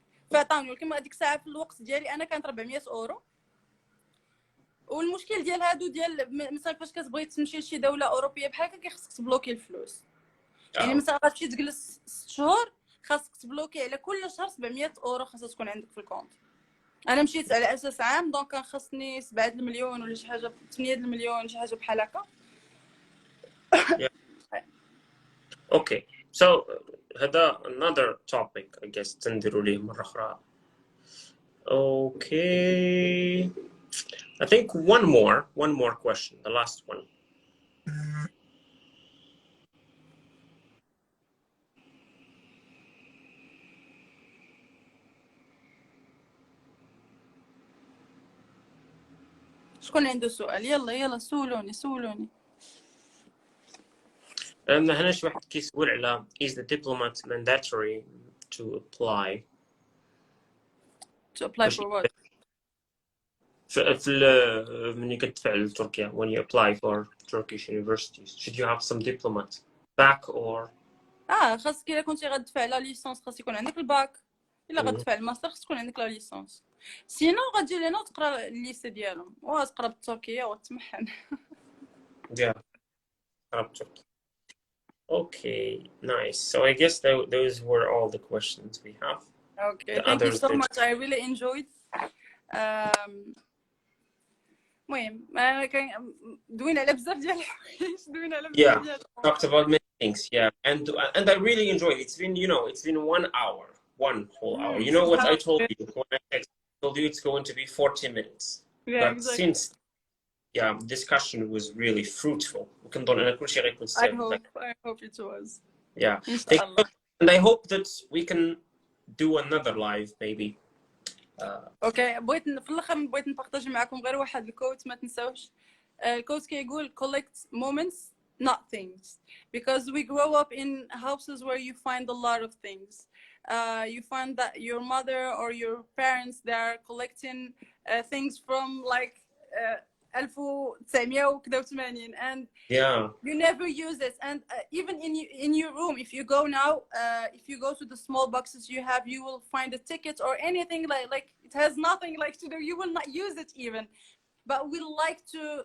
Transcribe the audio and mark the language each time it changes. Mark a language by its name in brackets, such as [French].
[Arabic] فعطاوني، ولكن هذيك الساعه في الوقت ديالي انا كانت 400 اورو. والمشكل ديال هادو ديال مثلا فاش كتبغي تمشي لشي دوله اوروبيه بحال هكا كيخصك تبلوكي الفلوس. يعني مثلا غتمشي تجلس 6 شهور خاصك تبلوكي على كل شهر 700 اورو خاصها تكون عندك في الكونت. انا مشيت على اساس عام دونك كان خاصني 7 المليون ولا شي حاجه 8 المليون شي حاجه بحال هكا. [English] Okay, so [Arabic] هذا [English] another topic I guess [Arabic] تنديروا ليه مرة أخرى. [English] Okay, I think one more question, the last one. [Arabic] شكون عنده سؤال؟ يلا سولوني. هنا شي واحد كيسول على [English] is the diplomat mandatory to apply for what؟ [Arabic] في ملي كتدفع لتركيا [English] when you apply for Turkish universities should you have some diplomat back or [Arabic] خاصك الا كنتي غتدفع لا ليسونس خاص يكون عندك الباك، الا غتدفع الماستر خاص يكون عندك لا ليسونس، سينو غتجي لهنا وتقرا الليسي ديالهم وغتقرا بالتركيه وتمحن. [English] yeah Turkey. Okay, nice. So I guess those were all the questions we have. Okay, thank you so much. I really enjoyed. [Arabic] المهم كان دوينا على بزاف ديال الحوايج [English] Yeah, talked about many things. Yeah, and I really enjoyed it. It's been, you know, it's been 1 hour, one whole hour. You know what I told you when I told you it's going to be 40 minutes. Yeah, but exactly. Since discussion was really fruitful. I hope it was. Yeah. And I hope that we can do another live maybe. [Arabic] اوكي في الاخر بغيت نبارطاجي معكم غير واحد الكوت ما تنساوش. الكوت كيقول [English] collect moments not things because we grow up in houses where you find a lot of things. You find that your mother or your parents they are collecting things from like 1980 and you never use it, and even in your room if you go now if you go to the small boxes you have you will find a ticket or anything like it has nothing like to do, you will not use it even, but we like to